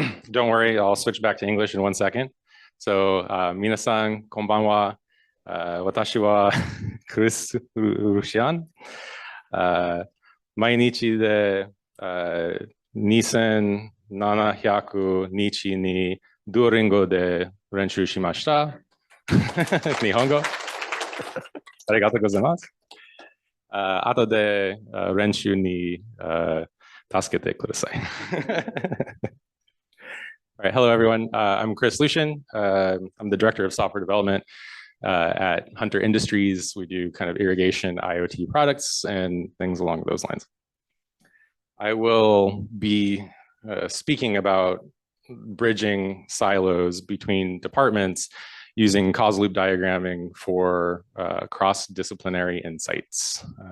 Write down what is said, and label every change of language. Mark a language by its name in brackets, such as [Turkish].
[English] Don't worry, I'll switch back to English in 1 second. [Japanese] So, 皆さん、こんばんは。私はクリス・ルシアン。毎日で2700日にドゥオリンゴで練習しました。日本語。ありがとうございます。後で練習に助けてください。 [English] All right, hello everyone. I'm Chris Lucian. I'm the director of software development at Hunter Industries. We do kind of irrigation IoT products and things along those lines. I will be speaking about bridging silos between departments using causal loop diagramming for cross-disciplinary insights.